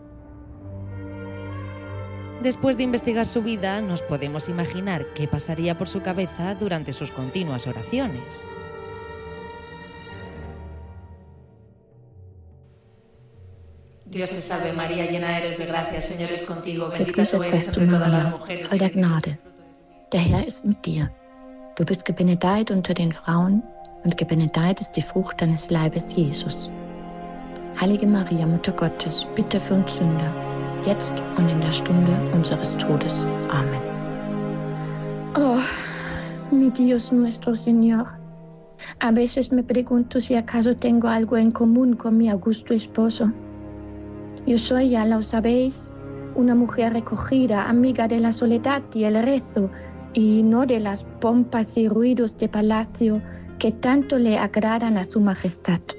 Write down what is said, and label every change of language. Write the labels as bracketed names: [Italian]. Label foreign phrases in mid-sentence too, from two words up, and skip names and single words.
[Spanish] Después de investigar su vida, nos podemos imaginar qué pasaría por su cabeza durante sus continuas oraciones. Dios te salve María, llena eres de gracia, el Señor es contigo, bendita [German] Gegrüßet [Spanish] tú eres [German] seist du, [Spanish] entre todas las [German] Maria, [Spanish] mujeres. [German] voll der Gnade. Der Herr ist mit dir. Du bist gebenedeit unter den Frauen und gebenedeit ist die Frucht deines Leibes, Jesus. Heilige Maria, Mutter Gottes, bitte für uns Sünder, jetzt und in der Stunde unseres Todes. [Spanish] Amén. Oh, mi Dios nuestro Señor. A veces me pregunto si acaso tengo algo en común con mi augusto esposo. Yo soy, ya lo sabéis, una mujer recogida, amiga de la soledad y el rezo, y no de las pompas y ruidos de palacio que tanto le agradan a su majestad.